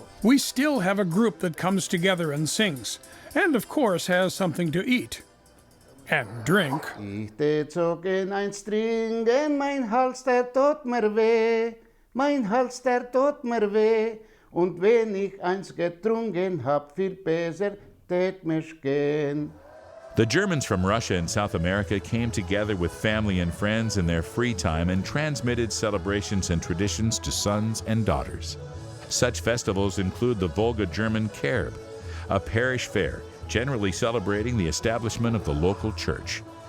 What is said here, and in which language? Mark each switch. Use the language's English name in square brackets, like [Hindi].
[English] We still have a group that comes together and sings, and of course has something to eat and drink. [German] Ich zogen eins trinken, mein Hals der tut mir weh, mein Hals der tut mir weh, und wenn ich eins getrunken hab, viel besser tät mich gehen. [English] The Germans from Russia and South America came together with family and friends in their free time and transmitted celebrations and traditions to sons and daughters. Such festivals include the Volga German Kerb, a parish fair generally celebrating the establishment of the local church.